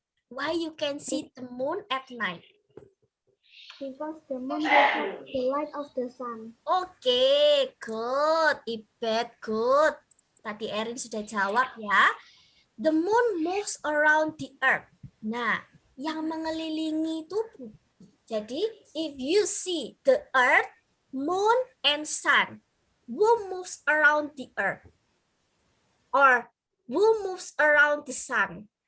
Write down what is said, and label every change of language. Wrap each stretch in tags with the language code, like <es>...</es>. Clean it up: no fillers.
<en>Why you can see the moon at night? Because the moon reflects the light of the sun. Oke, good. Ibet, good.</en> <id>Tadi Erin sudah jawab ya.</id> <en>The moon moves around the earth.</en> <id>Nah, yang mengelilingi itu.</id> <en>Jadi, if you see the earth, moon, and sun, who moves around the earth? Or who moves around the sun?</en>